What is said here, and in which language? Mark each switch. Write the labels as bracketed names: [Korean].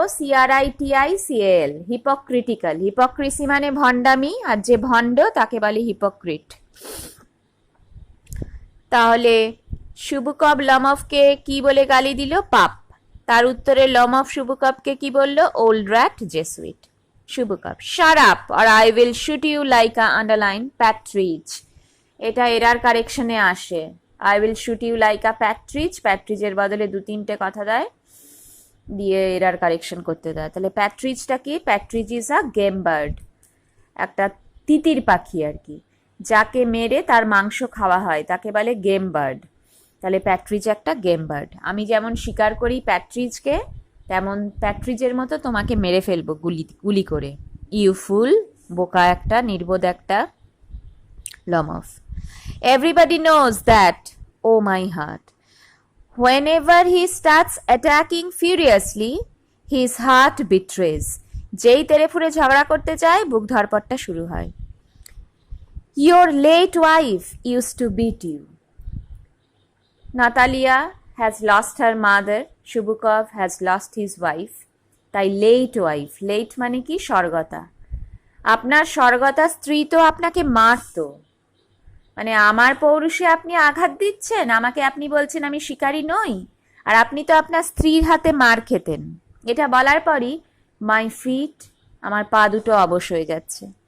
[English] HYPOCRITICAL, hypocritical. [Bangla] Hypocrisy মানে ভণ্ডামি, আর যে ভণ্ড তাকে বলে হিপোক্রিট। তাহলে শুভকব লমফকে কি বলে গালি দিল? পাপ। তার উত্তরে লমফ শুভকবকে কি বলল? [English] Old rat, Jesuit. শুভকব, shut up or I will shoot you like a underline partridge. [Bangla] এটা এরার কারেকশনে আসে। [English] I will shoot you like a partridge, [Bangla] প্যাট্রিজের বদলে 2-3টে কথা দেয়, দিয়ে এরার কারেকশন করতে দেয়। তাহলে প্যাট্রিজটা কি? [English] partridge is a game bird, [Bangla] একটা তিতির পাখি আর কি, যাকে মেরে তার মাংস খাওয়া হয় তাকে বলে গেম বার্ড। তাহলে প্যাট্রিজ একটা গেম বার্ড। আমি যেমন শিকার করি প্যাট্রিজকে, তেমন প্যাট্রিজের মতো তোমাকে মেরে ফেলবো গুলি করে। [English] you fool, [Bangla] বোকা একটা, নির্বোধ একটা। [English] লমফ, everybody knows that, oh my heart, whenever he starts attacking furiously, his heart betrays. [Bangla] যেই তেরে ফুরে ঝগড়া করতে চায় বুক ধরপটটা শুরু হয়। [English] Your late wife used to beat you. Natalia has lost her mother, Shubukov has lost his wife. [Bangla] তাই [English] late wife, [Bangla] late মানে কি? স্বর্গতা। আপনার স্বর্গতা স্ত্রী তো আপনাকে মারতো, মানে আমার পৌরুষে আপনি আঘাত দিচ্ছেন, আমাকে আপনি বলছেন আমি শিকারী নই, আর আপনি তো আপনার স্ত্রীর হাতে মার খেতেন। এটা বলার পরই [English] my feet, [Bangla] আমার পা দুটো অবশ হয়ে যাচ্ছে।